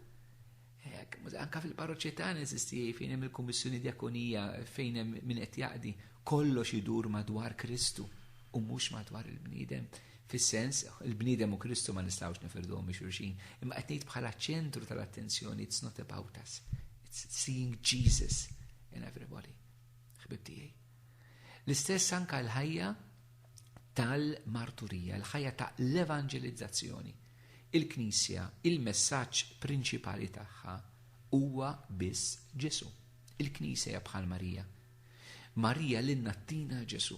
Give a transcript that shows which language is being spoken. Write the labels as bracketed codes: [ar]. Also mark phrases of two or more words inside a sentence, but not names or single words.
[mt] Anka fil-parroċċja tagħna eżisti fejn hemm il-Kummissjoni Djakonija, fejn hemm min qed jaqdi, kollox idur madwar Kristu u mhux madwar il-bniedem. Fis-sens, il-bniedem u Kristu ma nistgħux nifirduhom xulxin, imma qed ngħid bħala ċentru tal-attenzjoni, [en] it's not about us. It's seeing Jesus in everybody. [mt] L-istess anka l-ħajja tal-marturija, l-ħajja ta' l-evangelizzazzjoni. Il-Knisja, il-messaġġ prinċipali tagħha huwa biss Ġesu. Il-Knisja hija bħal Marija. Marija lilna tina Ġesu.